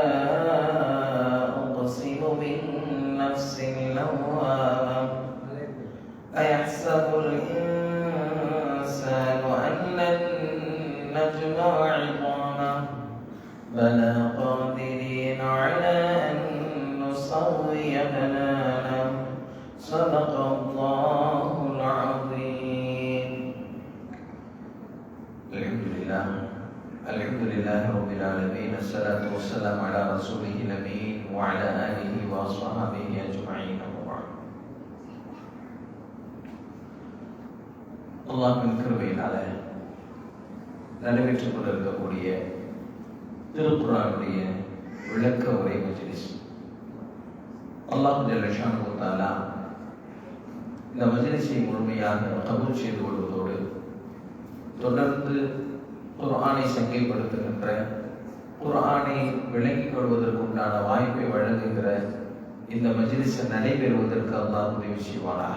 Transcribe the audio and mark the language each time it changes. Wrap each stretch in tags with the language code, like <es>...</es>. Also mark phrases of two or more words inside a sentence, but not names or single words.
<ar>أقسم بالنفس اللوامة أيحسب الإنسان أن لن نجمع عظامه بلى قادرين على أن نسوي بنانه صدق الله العظيم. الحمد لله رب العالمين. الصلاة والسلام على رسوله الأمين وعلى آله وأصحابه أجمعين.</ar> <ta>அல்லாஹ்வின் கிருபையினால நடைபெற்றுக் கொண்டிருக்கக்கூடிய திருக்குர்ஆனுடைய விளக்க உரை மஜ்லிஸ்</ta> <ar>الله جل شأنه تعالى</ar> <ta>இந்த மஜ்லிஸை முழுமையாக கபூல் செய்து கொள்வதோடு தொடர்ந்து குர்ஆனை சங்கைப்படுத்துகின்ற, குர்ஆனை விளங்கிக் கொள்வதற்குண்டான வாய்ப்பை வழங்குகிற இந்த மஜ்லிஸ் நடைபெறுவதற்கு அல்லாஹ் உதவி செய்வானாக.</ta>